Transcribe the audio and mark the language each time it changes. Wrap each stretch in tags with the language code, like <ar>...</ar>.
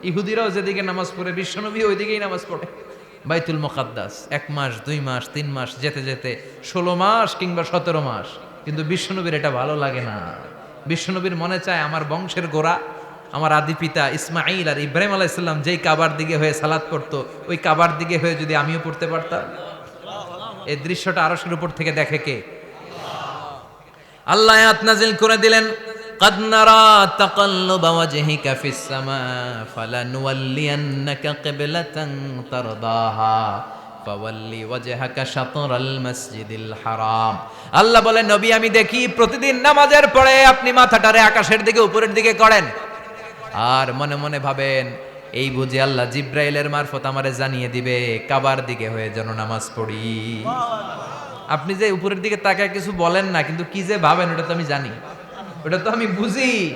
<bn>ইহুদিরাও যেদিকে নামাজ পড়ে বিশ্বনবী ওই দিকেই নামাজ পড়ে। বাইতুল মুকাদ্দাস 1 মাস 2 মাস 3 মাস যেতে যেতে 16 মাস কিংবা 17 মাস, কিন্তু বিশ্বনবীর এটা ভালো লাগে না। বিশ্বনবীর মনে চায় আমার বংশের গোড়া, আমার আদি পিতা ইসমাঈল আর ইব্রাহিম আলাইহিস সালাম যেই কাবার দিকে হয়ে সালাত পড়তো, ওই কাবার দিকে হয়ে যদি আমিও পড়তে পারতাম। এই দৃশ্যটা আরশের উপর থেকে দেখে কে? আল্লাহ আয়াত নাযিল করে দিলেন,</bn> <ar>قد نرى تقلب وجهك في السماء فلنولينك قبلة ترضاها فولي وجهك شطر المسجد الحرام।</ar> <bn>আল্লাহ বলেন, নবী আমি দেখি প্রতিদিন নামাজের পরে আপনি মাথাটারে আকাশের দিকে উপরের দিকে করেন, আর মনে মনে ভাবেন এই বুঝি আল্লাহ জিব্রাইলের মারফত আমারে জানিয়ে দিবে কাবার দিকে হয়ে যেন নামাজ পড়ি। আপনি যে উপরের দিকে তাকায় কিছু বলেন না, কিন্তু কি যে ভাবেন ওটা তো আমি জানি, ওটা তো আমি বুঝি।</bn>